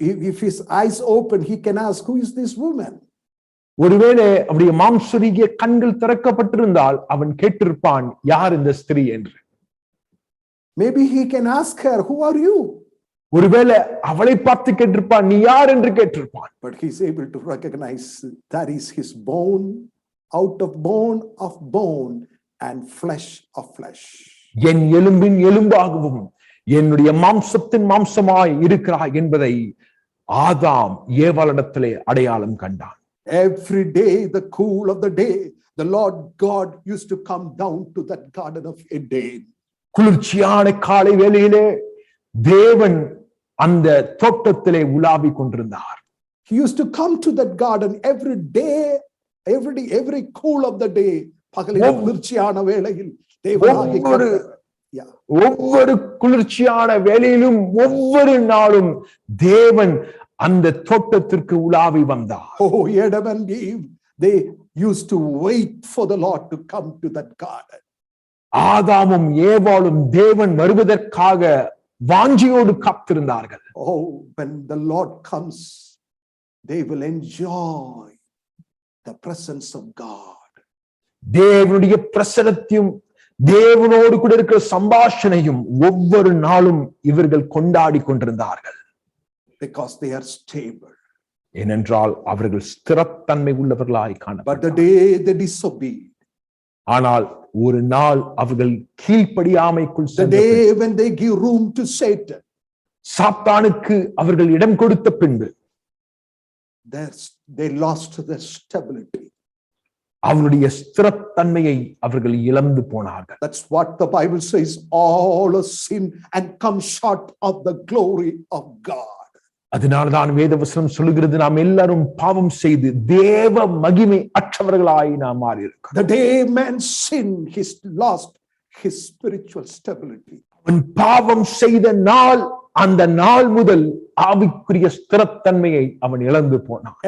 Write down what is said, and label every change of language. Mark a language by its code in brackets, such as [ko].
[en] If his eyes open, he can ask, who is this woman? [ta] ஒருவேளை அவருடைய மாம்சரீக கண்கள் திறக்கப்பட்டிருந்தால் அவன் கேட்டிருப்பான், யார் இந்த ஸ்திரீ என்று. [en] Maybe he can ask her, who are you? [ta] ஒருவேளை அவளை பார்த்து கேட்டிருப்பான், நீ யார் என்று கேட்டிருப்பான். [en] But he is able to recognize that is his bone, out of bone and flesh of flesh. [ta] என் எலும்பின் எலும்பாகவும் என்னுடைய மாம்சத்தின் மாம்சமாய் இருக்கிறாய் என்பதை ஆதாம் ஏவாளிடத்திலே அடையாளம் கண்டான். [en] Every day, the cool of the day, the Lord God used to come down to that Garden of Eden. [ta] குளிர்ச்சியான காலை வேளையிலே தேவன் அந்த தோட்டத்திலே உலாவி கொண்டிருந்தார். [en] He used to come to that garden every day, every cool of the day. [ta] பகலிலே குளிர்ச்சியான வேளையில் தேவனாகிய கர்த்தர் ஒவ்வொரு குளிர்ச்சியான வேளையிலும் ஒவ்வொரு நாளும் தேவன் அந்த தோட்டத்திற்கு உலாவி வந்தார். [en] Oh, Adam and Eve, they used to wait for the Lord to come to that garden. [ta] ஆதாமும் ஏவாளும் தேவன் வருவதற்காக வாஞ்சியோடு காத்திருந்தார்கள். [en] Oh, when the Lord comes, they will enjoy the presence of God. [ta] தேவனுடைய பிரசன்னத்தையும் தேவனோடு கூட இருக்கிற சம்பாஷணையும் ஒவ்வொரு நாளும் இவர்கள் கொண்டாடி கொண்டிருந்தார்கள். [en] Because they are stable. [ta] ஏனென்றால் அவர்கள் ஸ்திரத்தன்மை உள்ளவர்களாய் காணப்பட்டார்கள். [en] But the day they disobeyed, [ta] ஆனால் ஒரு நாள் அவர்கள் கீழ்ப்படியாமைக்குள் [en] the day when they give room to Satan, [ta] சாத்தானுக்கு அவர்கள் இடம் கொடுத்த பின்பு [en] they lost their stability. [ta] அவருடைய ஸ்திரத்தன்மையை அவர்கள் இழந்து போனார்கள். [en] That's what the Bible says, all have sinned and come short of the glory of God. [ta] அதனால்தான் வேதவசனம் சொல்லுகிறது, நாம் எல்லாரும் பாவம் செய்து தேவ மகிமை அற்றவர்களாய் நாம் மாறி இருக்கிறோம். [en] The day man sinned, he lost his spiritual stability. [ta] அவன் பாவம் செய்த நாள், அந்த நாள் முதல் ஆவிக்குரிய ஸ்திரத்தன்மையை அவன் இழந்து போனான்.